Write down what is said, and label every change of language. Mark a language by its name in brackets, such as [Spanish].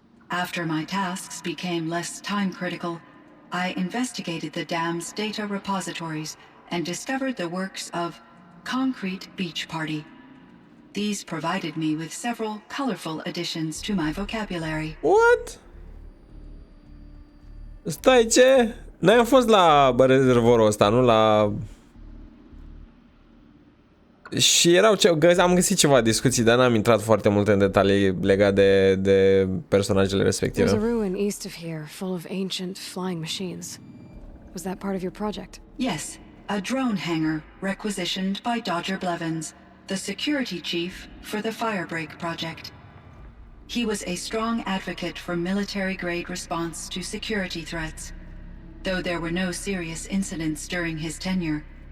[English] After my tasks became less time-critical, I investigated the dam's data repositories and discovered the works of Concrete Beach Party. These provided me with several colorful additions to my vocabulary. What? [Romanian] Stai, ce? Noi am fost la rezervorul ăsta, nu la... Și erau am găsit ceva discuții, dar n-am intrat foarte mult în detalii legate de personajele respective. [English] There's a ruin east of here, full of ancient flying machines. Was that part of your project? Yes, a drone hangar requisitioned by Dodger Blevins, the security chief for the Firebreak project. He was a strong advocate for military-grade response to security threats, though there were no serious incidents during his tenure.